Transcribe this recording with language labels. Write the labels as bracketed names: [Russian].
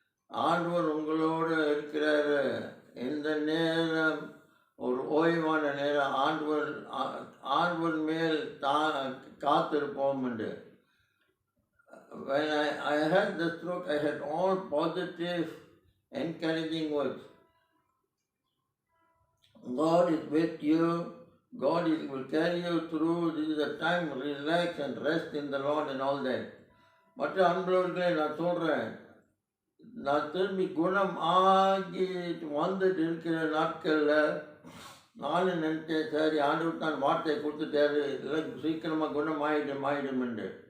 [Tamil] ஆண்டவர் உங்களோடு இருக்கிறாரு. இந்த நேரம் ஒரு ஓய்வான நேரம், ஆண்டவர் மேல் காத்திருப்போம் என்று. [English] When I had the stroke, I had all positive encouraging words. God is with you. God will carry you through. This is a time to relax and rest in the Lord and all that. [Tamil] மற்ற அன்பர்களே, நான் சொல்கிறேன், நான் திரும்பி குணம் ஆகி வந்துட்டு இருக்கிற நாட்களில் நானும் நினச்சேன், சரி ஆண்டவர் தான் வார்த்தையை கொடுத்துட்டாரு, இல்லை சீக்கிரமாக குணம் ஆயிடும் என்று.